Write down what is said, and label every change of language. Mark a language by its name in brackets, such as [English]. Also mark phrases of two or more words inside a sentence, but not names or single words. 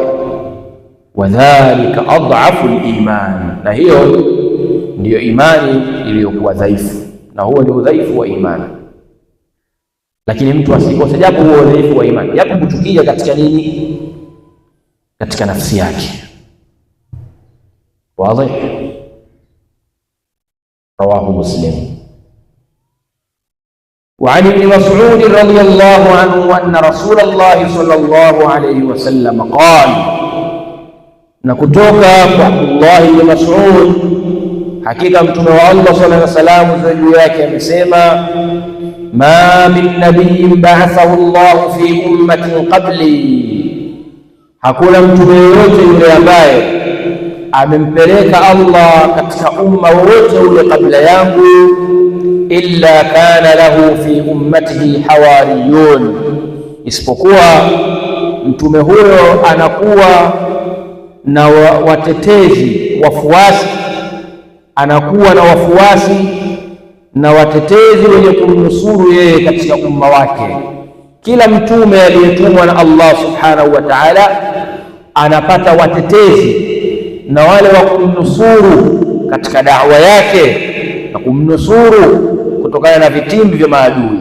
[Arabic] وذلك أضعف الإيمان, [Swahili] na hiyo ndiyo imani iliyokuwa dhaifu, na huo ndio udhaifu wa imani. Lakini mtu asikose japo huo udhaifu wa imani, japo kuchukia katika nini? Katika nafsi yake. Wazi? [Arabic] رواه مسلم. وعن ابن مسعود رضي الله عنه أن رسول الله صلى الله عليه وسلم قال، نكتوك عبد الله بن مسعود، [Swahili] hakika mtume wa Allah [Arabic] صلى الله عليه وسلم [Swahili] juu yake amesema, [Arabic] ما من نبي بعثه الله في أمة قبلي, [Swahili] hakuna mtume yoyote yule ambaye amempeleka Allah katika umma wote ule kabla yangu, [Arabic] إلا كان له في أمته حواريون, [Swahili] isipokuwa mtume huyo anakuwa na watetezi, wafuasi, anakuwa na wafuasi na watetezi wenye kumnusuru yeye katika umma wake. Kila mtume aliyetumwa na Allah [Arabic] سبحانه وتعالى [Swahili] anapata watetezi na wale wa kumnusuru katika da'wa yake na kumnusuru kutokana na vitimbi vya maadui.